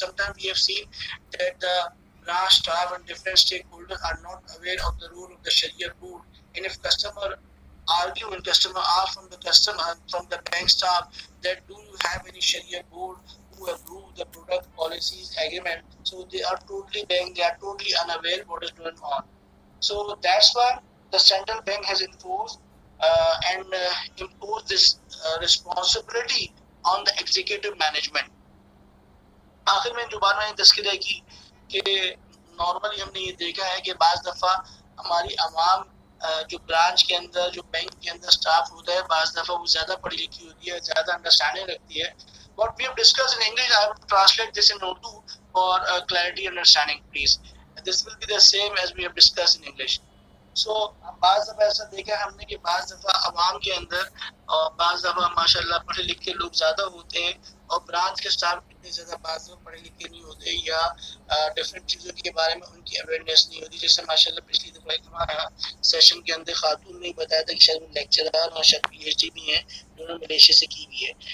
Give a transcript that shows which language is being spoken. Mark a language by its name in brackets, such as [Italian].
[English] Sometimes we have seen that the branch staff and different stakeholders are not aware of the role of the Sharia board, and if customer argue and customer ask from the bank staff that do you have any Sharia board who approve the product policies agreement, so they are totally unaware what is going on. So that's why the central bank has enforced and imposed this responsibility on the executive management. [Urdu] آخر میں جو بات میں نے تذکرہ کی کہ normally ہم نے یہ دیکھا ہے کہ بعض دفعہ ہماری عوام جو برانچ کے اندر جو بینک کے اندر سٹاف ہوتا ہے، بعض دفعہ وہ زیادہ پڑھی لکھی ہوتی ہے، زیادہ انڈرسٹینڈنگ رکھتی ہے. [English] What we have discussed in English, I will translate this in Urdu for clarity and understanding, please. This will be the same as we have discussed in English. [Urdu] So بعض دفعہ ایسا دیکھا ہم نے کہ بعض دفعہ عوام کے اندر اور بعض دفعہ ماشاءاللہ پڑھے لکھے لوگ زیادہ ہوتے ہیں، اور برانچ کے سٹاف اتنے زیادہ بعض دفعہ پڑھے لکھے نہیں ہوتے، یا ڈفرینٹ چیزوں کے بارے میں ان کی اویئرنیس نہیں ہوتی. جیسے ماشاءاللہ پچھلی دفعہ ایک ہمارا سیشن کے اندر خاتون نے بتایا تھا کہ شاید وہ لیکچرر اور شاید پی ایچ ڈی بھی ہیں، جو ملیشیا سے کی ہوئی ہے.